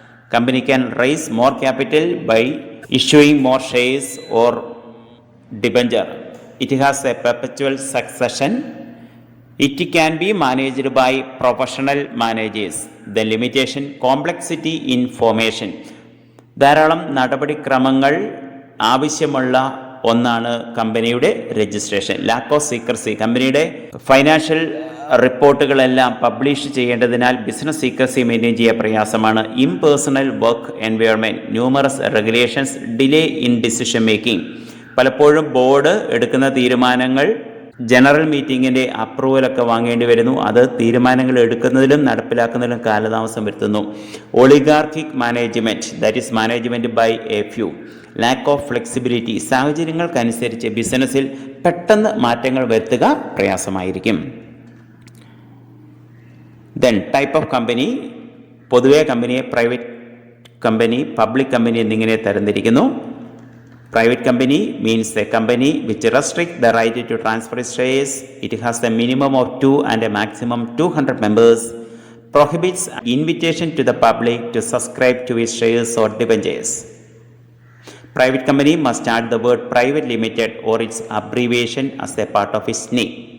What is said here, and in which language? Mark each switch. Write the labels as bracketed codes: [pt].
[en] Company can raise more capital by issuing more shares or debenture. It has a perpetual succession. It can be managed by professional managers. The limitation: complexity in formation. [ml] ധാരാളം നടപടിക്രമങ്ങൾ ആവശ്യമുള്ള ഒന്നാണ് കമ്പനിയുടെ registration. [en] lack of secrecy, [ml] കമ്പനിയുടെ financial റിപ്പോർട്ടുകളെല്ലാം publish ചെയ്യേണ്ടതിനാൽ business secrecy maintain ചെയ്യാൻ പ്രയാസമാണ്. [en] Impersonal work environment, numerous regulations, delay in decision making. [ml] പലപ്പോഴും board എടുക്കുന്ന തീരുമാനങ്ങൾ ജനറൽ മീറ്റിങ്ങിൻ്റെ അപ്രൂവലൊക്കെ വാങ്ങേണ്ടി വരുന്നു, അത് തീരുമാനങ്ങൾ എടുക്കുന്നതിലും നടപ്പിലാക്കുന്നതിലും കാലതാമസം വരുത്തുന്നു. [en] Oligarchic management, that is management by a few. Lack of flexibility, [ml] സാഹചര്യങ്ങൾക്കനുസരിച്ച് ബിസിനസ്സിൽ പെട്ടെന്ന് മാറ്റങ്ങൾ വരുത്തുക പ്രയാസമായിരിക്കും. [en] then type of company, [ml] പൊതുവെ കമ്പനിയെ പ്രൈവറ്റ് കമ്പനി, പബ്ലിക് കമ്പനി എന്നിങ്ങനെ തരംതിരിക്കുന്നു. [en] Private company means a company which restricts the right to transfer its shares. It has a minimum of 2 and a maximum 200 members. Prohibits invitation to the public to subscribe to its shares or debentures. Private company must add the word private limited or its abbreviation as a part of its name.